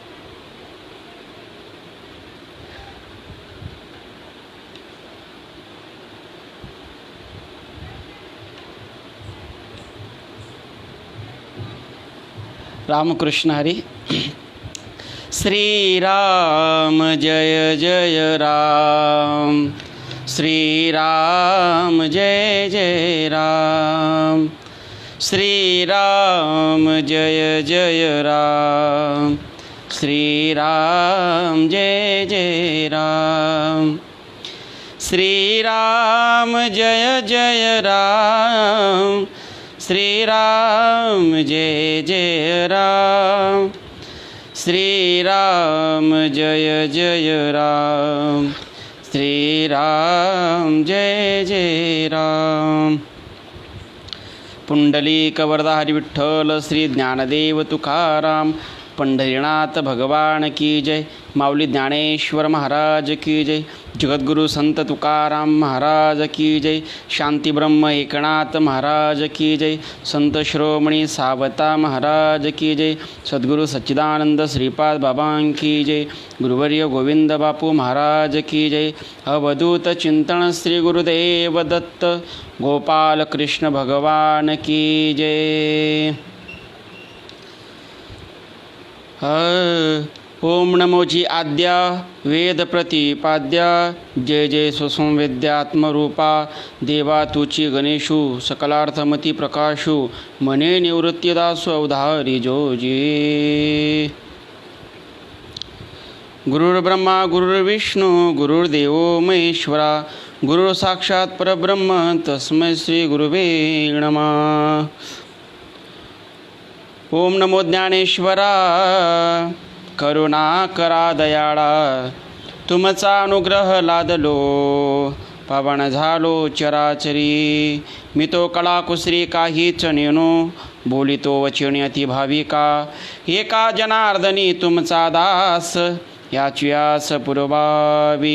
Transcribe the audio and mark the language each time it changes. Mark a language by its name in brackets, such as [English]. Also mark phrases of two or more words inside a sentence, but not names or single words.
[Marathi] रामकृष्ण हरी. श्रीराम जय जय राम, श्रीराम जय जय राम, श्रीराम जय जय राम, श्रीराम जय जय राम, श्रीराम जय जय राम, श्रीराम जय जय राम, श्रीराम जय जय राम, श्रीराम जय जय राम. [Hindi] पुंडलिक वरदा हरी विठ्ठल श्री ज्ञानदेव तुकाराम, पंढरीनाथ भगवान की जय. माऊली ज्ञानेश्वर महाराज की जय. जगद्गुरु संत तुकाराम महाराज की जय. शांती ब्रह्म एकनाथ महाराज की जय. संत श्रोमणी सावता महाराज की जय. सद्गुरु सच्चिदानंद श्रीपाद बाबा की जय. गुरुवर्य गोविंद बापू महाराज की जय. अवधूत चिंतन श्री गुरुदेव दत्त गोपाल कृष्ण भगवान की जय. [Marathi] ओम नमोजी आद्या वेद प्रतिपाद्या, जय जय स्वसंवेद्यात्मरूपा, देवा तुची गणेशू सकलार्थमती प्रकाशू, मने निवृत्तीदासु अवधारी जोजी. [Sanskrit] गुरुर्ब्रह्मा गुरुर्विष्णू गुरुर्देव महेश्वरा, गुरु साक्षात परब्रह्म तस्मै श्री गुरुवे नमः. [Marathi] ओम नमो ज्ञानेश्वरा, करुणा करा दयाळा, तुमचा अनुग्रह लादलो पावन झालो चराचरी. मी तो कलाकुसरी काहीच नेनो, बोलितो वचनी अति भाविका. एका जनार्दनी तुमचा दास, याची आस पुरवावी.